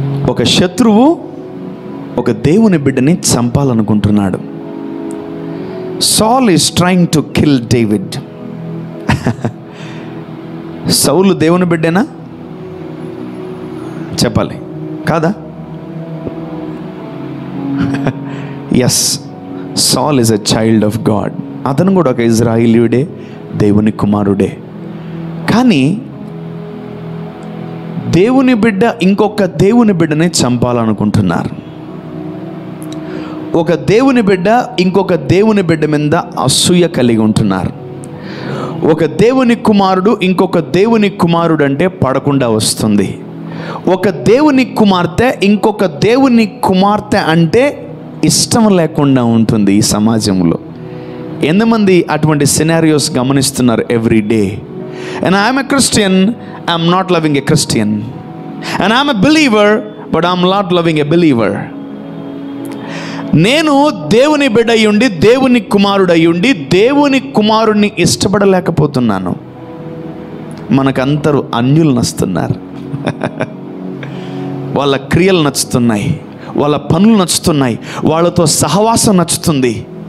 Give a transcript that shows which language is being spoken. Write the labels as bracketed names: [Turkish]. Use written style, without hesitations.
[Telugu] ఒక శత్రువు ఒక దేవుని బిడ్డని చంపాలనుకుంటున్నాడు. [English] Saul is trying to kill David. [Telugu] సౌలు దేవుని బిడ్డేనా? చెప్పాలి కాదా? [English] Yes, Saul is a child of God. [Telugu] అతను కూడా ఒక ఇజ్రాయిలీయుడే, దేవుని కుమారుడే. కానీ దేవుని బిడ్డ ఇంకొక దేవుని బిడ్డని చంపాలనుకుంటున్నారు. ఒక దేవుని బిడ్డ ఇంకొక దేవుని బిడ్డ మీద అసూయ కలిగి ఉంటున్నారు. ఒక దేవుని కుమారుడు ఇంకొక దేవుని కుమారుడు అంటే పడకుండా వస్తుంది. ఒక దేవుని కుమార్తె ఇంకొక దేవుని కుమార్తె అంటే ఇష్టం లేకుండా ఉంటుంది ఈ సమాజంలో. ఎంతమంది అటువంటి సినారియోస్ గమనిస్తున్నారు [English] Every day? And I am a Christian, I am not loving a Christian. And I am a believer, but I am not loving a believer. [Telugu] నేను దేవుని బిడ్డ అయ్యుండి, దేవుని కుమారుడు అయ్యుండి, దేవుని కుమారుడిని ఇష్టపడలేకపోతున్నాను. మనకందరూ అన్యులు నచ్చుతున్నారు. వాళ్ళ క్రియలు నచ్చుతున్నాయి, వాళ్ళ పనులు నచ్చుతున్నాయి, వాళ్ళతో సహవాసం నచ్చుతుంది.